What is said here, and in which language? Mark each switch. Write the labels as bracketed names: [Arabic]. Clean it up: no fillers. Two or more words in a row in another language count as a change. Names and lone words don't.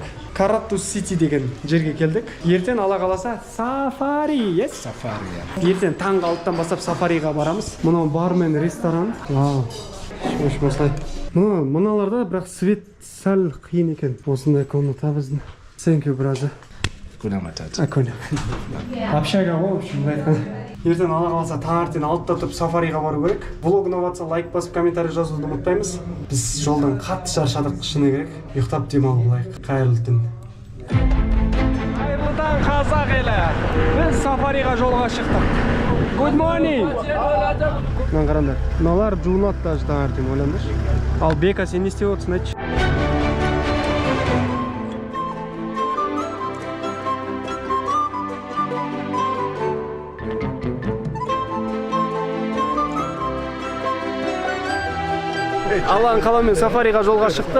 [Kazakh] Карату Сити деген жерге келдік. Ертең Алла қаласа сафари, yes? Safari. Ертең таңғы 6-тан бастап сафариға барамыз. Мынау бар мен ресторан. Вау. Осылай. Мыналарда бірақ свет сәл қиын екен. Осындай комната біздің. [English] Thank you, brother. [Swahili] Kuna Matata. [Kazakh] Акуна. Общага ғой, [Russian] в общем, [Kazakh] айтқан. Ертең Алла қаласа таңертең 6-та тұрып сафариға бару керек. Влог ұнаватса лайк басып комментарий жазуды ұмытпаймыз. Біз жолдан қатты шаршадық, шыны керек. Ұйықтап демалып алайық. Қайырлы түн. Қайырлы Алан қазақ елі. Біз сафариға жолға шықтық. [English] Good morning. [Kazakh] Мына қараңдар. Мыналар жуынады даже таңертең, ойлаңдаршы. Ал Бека, сен не істеп отырсың, айтшы? Алан қаламен сафариға жолға шықтық.